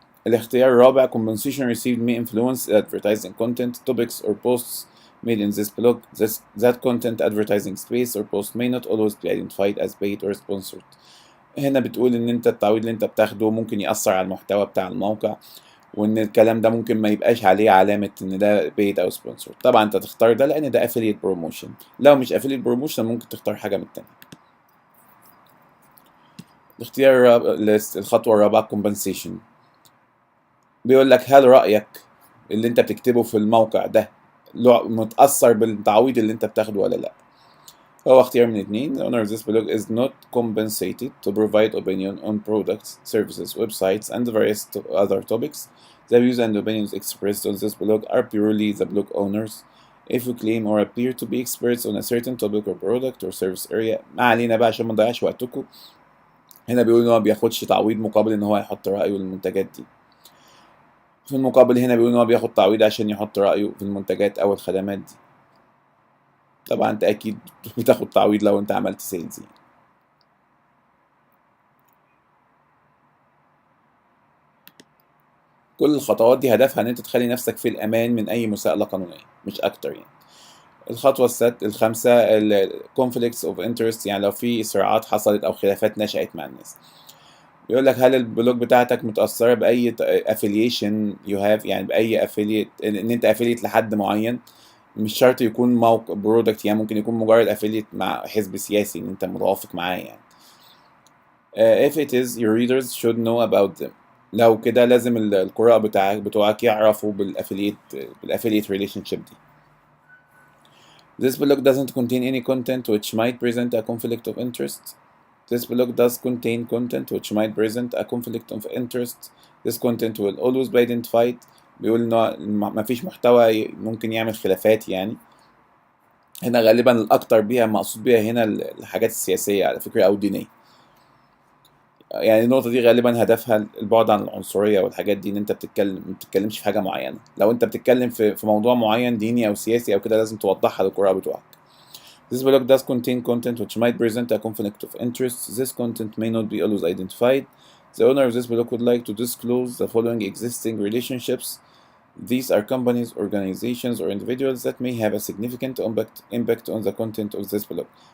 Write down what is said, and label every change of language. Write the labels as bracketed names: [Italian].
[Arabic] الاختيار الرابع [English] compensation received may influence advertising content, topics or posts made in this blog. That content, advertising space or post may not always be identified as paid or sponsored. [Arabic] هنا بتقول ان انت التعويض اللي انت بتاخده ممكن يأثر على المحتوى بتاع الموقع، وان الكلام ده ممكن ما يبقاش عليه علامة ان ده paid او sponsored. طبعا انت تختار ده لان ده affiliate promotion. لو مش affiliate promotion ممكن تختار حاجة من التانية. الاختيار الخطوة الرابعة compensation. بيقول لك هل رأيك اللي انت بتكتبه في الموقع ده متأثر بالتعويض اللي انت بتاخده ولا لا؟ هو اختيار من اتنين. [English] The owner of this blog is not compensated to provide opinion on products, services, websites, and various other topics. The views and opinions expressed on this blog are purely the blog owners. If you claim or appear to be experts on a certain topic or product or service area. [Arabic] ما علينا بقى عشان ما نضيعش وقتكم. هنا بيقول ان هو ما بياخدش تعويض مقابل ان هو يحط رأيه للمنتجات دي. في المقابل هنا بيقول ان هو بياخد تعويض عشان يحط رأيه في المنتجات او الخدمات دي. طبعا انت اكيد بتاخد تعويض لو انت عملت سيلز. كل الخطوات دي هدفها ان انت تخلي نفسك في الامان من اي مساءلة قانونية، مش اكتر يعني. الخطوة الخامسة conflicts of interest، يعني لو في صراعات حصلت او خلافات نشأت مع الناس. بيقول لك هل البلوج بتاعتك متأثرة بأي [English] affiliation you have، [Arabic] يعني بأي affiliate، ان انت affiliate لحد معين، مش شرط يكون موقع برودكت، يعني ممكن يكون مجرد affiliate مع حزب سياسي ان انت متوافق معاه يعني. [English] if it is, your readers should know about them. [Arabic] لو كده لازم القراء بتوعك يعرفوا بالافiliate relationship دي. [English] This blog doesn't contain any content which might present a conflict of interest. This blog does contain content which might present a conflict of interest. This content will always be identified. [Arabic] بيقول إن مفيش محتوى ممكن يعمل خلافات يعني. هنا غالبا الأكتر بيها مقصود بيها هنا الحاجات السياسية على فكرة أو دينية. يعني النقطة دي غالبا هدفها البعد عن العنصرية والحاجات دي، إن أنت ما بتتكلمش في حاجة معينة. لو أنت بتتكلم في موضوع معين ديني أو سياسي أو كده لازم توضحها للقراء بتوعك. [English] This blog does contain content which might present a conflict of interest. This content may not be always identified. The owner of this blog would like to disclose the following existing relationships. These are companies, organizations, or individuals that may have a significant impact on the content of this blog.